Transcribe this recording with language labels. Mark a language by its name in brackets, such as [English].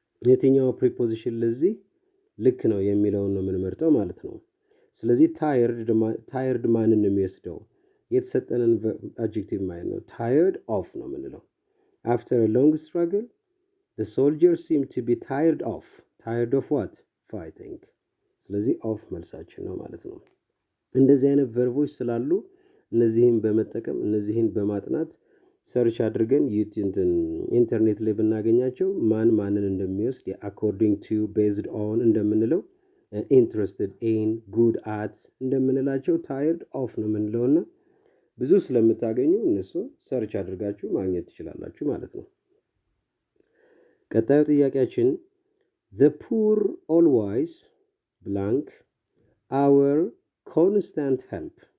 [Amharic] የትኛው ፕሪፖዚሽን ለዚህ ልክ ነው የሚለውን ነው የምንመርጠው ማለት ነው። ስለዚህ ታየርድ ማንን ነው የሚወስደው? የተሰጠንን አድጀክቲቭ ማለት ነው። ታየርድ ኦፍ ነው የምንለው። [English] አፍተር a long struggle the soldiers seem to be tired of what? Fighting. [Amharic] ስለዚህ ኦፍ መልሳችን ነው ማለት ነው። እንደዚህ አይነት ቨርቦች ስላሉ እነዚህን በመጠቀም እነዚህን በማጥናት ሰርች አድርገን ኢንተርኔት ላይ ብናገኛቸው ማንን እንደሚወስድ አኮርዲንግ ቱ ቤዝድ ኦን እንደምንለው ኢንትረስትድ ኢን ጉድ አት እንደምንላቸው ታይርድ ኦፍ ነው የምንለውና ብዙ ስለምታገኙ እነሱን ሰርች አድርጋችሁ ማግኘት ትችላላችሁ ማለት ነው። ቀጣዩ ጥያቄያችን [English] the poor always blank our constant help.